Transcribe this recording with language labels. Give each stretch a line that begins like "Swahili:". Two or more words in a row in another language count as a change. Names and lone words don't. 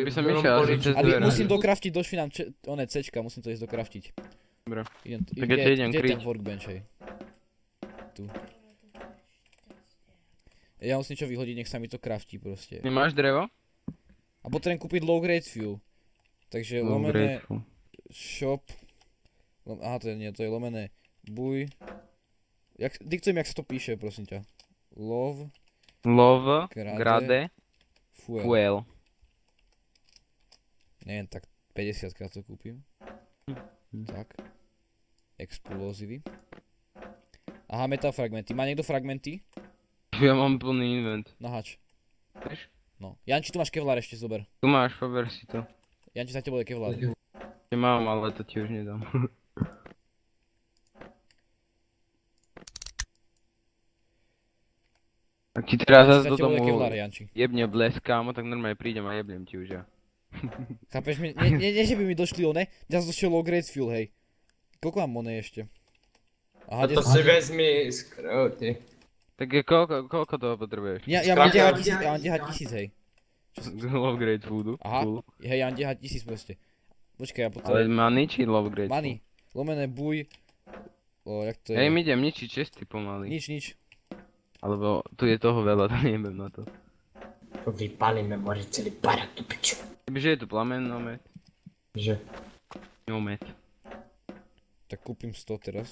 Slovak: By som išiel, že cez ale dvere. musím dokraftiť, došli nám Cčka, musím to ísť dokraftiť. Dobre. Tak ja ti idem kde je ten kryť. workbench, hej? Tu. Ja musím čo vyhodiť, nech sa mi to craftí proste. Nemáš drevo? A potrebujem kúpiť
English: low grade fuel.
Slovak: Takže lomené shop. Aha, to je lomené buj. Diktuj mi, jak sa to píše, prosím ťa.
English: Love, grade, fuel.
Slovak: Neviem, tak 50 krát to kúpim. Tak. Explozivy. Aha, metal fragmenty. Má niekto fragmenty? Ja mám plný invent. Nahač. Vieš? No. Janči, tu máš kevlar ešte, zober. Tu máš, pober si to. Janči, za tebou je kevlar. Ja mám, ale to ti už nedám. Ak ti teraz zase do domu jebne blesk, kámo, tak normálne prídem a jebnem ti už ja. Chápeš mi? Nie, že by mi došli one, ja som došiel
English: low grade fuel,
Slovak: hej. Koľko mám monej ešte? Aha, to si vezmi z krauty. Tak koľko toho potrebuješ? Ja mám 10 000, hej.
English: Low grade
Slovak: foodu. Aha, hej, ja mám 10 000 proste. Počkaj, ja Ale potrebujem. money či
English: low grade?
Slovak: Money. Lomené buj. Jak to je? Hej, mi idem ničiť česty pomaly. Nič. Alebo tu je toho veľa, to nejebem na to. To vypálime, môže celý barak tu piču. Kebyže je tu plamen, omet. Že? Omet. Tak kúpim 100 teraz.